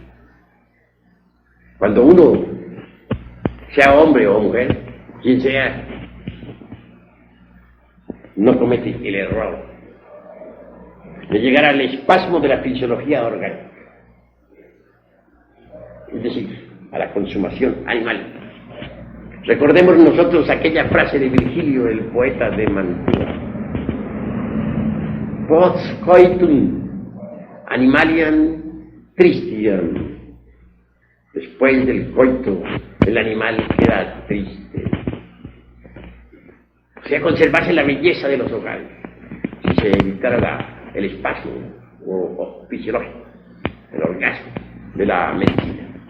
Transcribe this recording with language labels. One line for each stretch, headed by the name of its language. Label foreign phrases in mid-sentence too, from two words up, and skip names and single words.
Spanish: Cuando uno, sea hombre o mujer, quien sea, no comete el error de llegar al espasmo de la fisiología orgánica, es decir, a la consumación animal. Recordemos nosotros aquella frase de Virgilio, el poeta de Mantua:
Latin: post coitum animaliam tristiam.
Spanish: Después del coito, el animal queda triste. O sea, conservarse la belleza de los hogares, si se evitara el espasmo o fisiológico, el orgasmo de la medicina.